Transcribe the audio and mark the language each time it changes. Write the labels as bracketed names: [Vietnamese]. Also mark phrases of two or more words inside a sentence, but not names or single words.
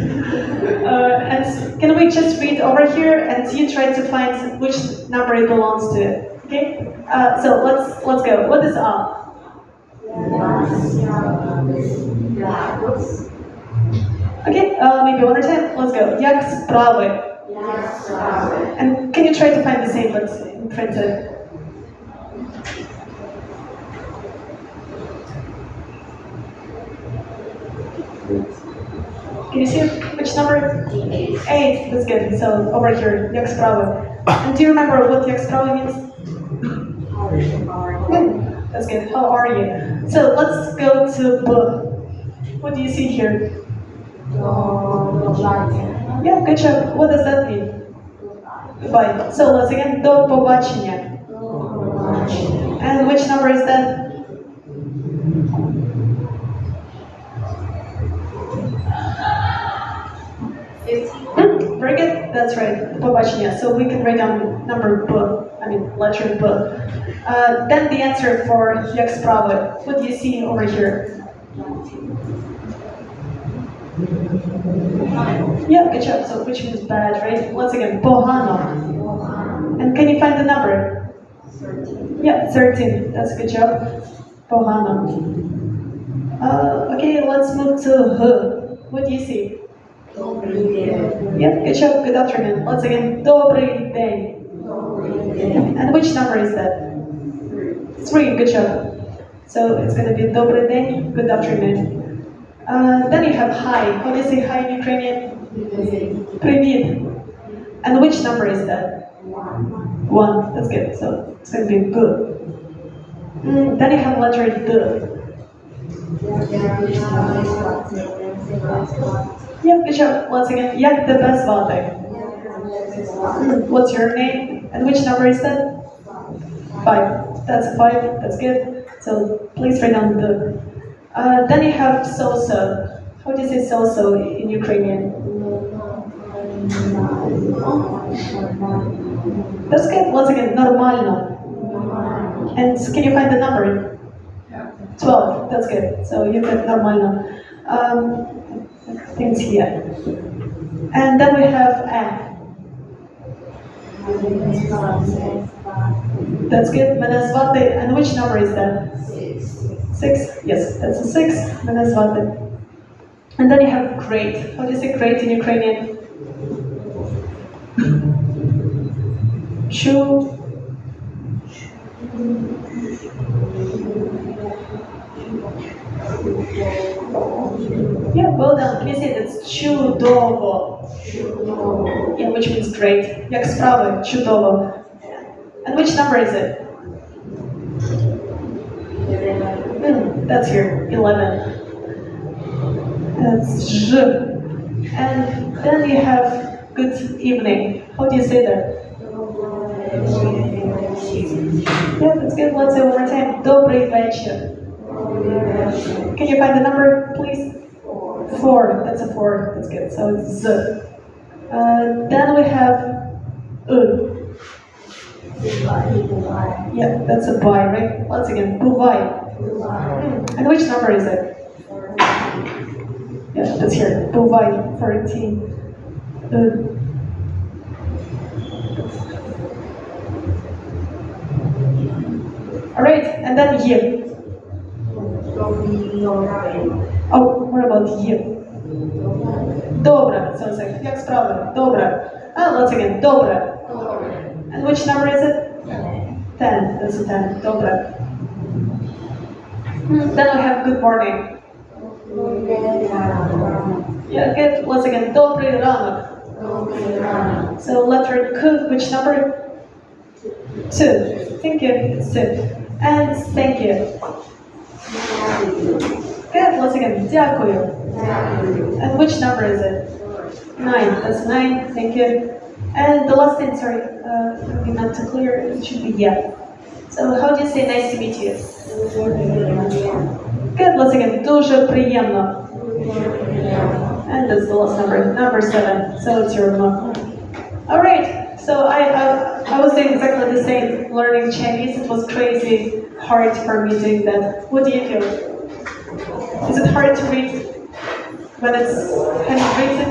[English] And can we just read over here and you try to find which number it belongs to, okay? So let's go. What is up? Okay, maybe one more time. Let's go. [Ukrainian] Як справи? [English] And can you try to find the same but printed? Can you see which number? 8. That's good. So over here, [Ukrainian] як справи. [English] And do you remember what [Ukrainian] як справи [English] means? That's good. How are you? So let's go to B. What do you see here? Yeah, good job. What does that mean? Goodbye. So once again, [Ukrainian] до побачення. [English] And which number is that? Very good. That's right. Побачення. So we can write down number B. Letter B. Then the answer for [Ukrainian] як справи. [English] What do you see over here? Yeah, good job. So which means bad, right? Once again, pogano. And can you find the number? 13. Yeah, 13. That's a good job. Pogano. Okay, let's move to H. What do you see? Yeah, good job. Good afternoon. Once again, [Ukrainian] добрий день. [English] And which number is that? 3. Good job. So it's going to be [Ukrainian] добрий день. [English] Good afternoon. Then you have hi. How do you say hi in Ukrainian? [Ukrainian] Привіт. [English] And which number is that? 1. That's good. So it's going to be good. Then you have letter D. Yeah, good job. Once again, [Ukrainian] як тебе звати? [English] What's your name? And which number is that? 5. That's 5. That's good. So please write down the. Then you have so-so. How do you say so-so in Ukrainian? That's good. Once again, нормально. And can you find the number? 12. That's good. So you get нормально. Things here. And then we have a. That's good. [Ukrainian] Мене звати. [English] And which number is that? 6. Yes, that's a 6. [Ukrainian] Мене звати. [English] And then you have great. How do you say great in Ukrainian? [Ukrainian] Чу. [English] Yeah, well done. Can you say that's чудово? Yeah, which means great. [Ukrainian] Як справи? Чудово. [English] And which number is it? That's here, 11. That's J. And then you have good evening. How do you say that? Yeah, that's good. Let's say one more time. [Ukrainian] Добрий вечір. [English] Can you find the number, please? 4. That's a 4. That's good. So it's Z. Then we have U. Yeah, that's a buy, right? Once again, buvai. And which number is it? Yeah, that's here. Buvai, 14. All right, and then ye. Oh, what about ye? Добре. Sounds like, [Ukrainian] як справи? Добре. [English] Let's again. Добре. And which number is it? 10. That's a 10. Добре. Then we have good morning. Yeah, good. Once again, [Ukrainian] добрий ранок. [English] So letter K, which number? 2. Thank you. It's 2. And thank you. Good. Once again, дякую. And which number is it? 9. That's 9. Thank you. And the last thing, sorry, we meant to clear. It should be yeah. So how do you say nice to meet you? Good. Once again, [Ukrainian] дуже приємно. [English] And that's the last number 7. So it's your mom. All right. So I was doing exactly the same, learning Chinese. It was crazy hard for me doing that. What do you feel? Is it hard to read when it's handwritten?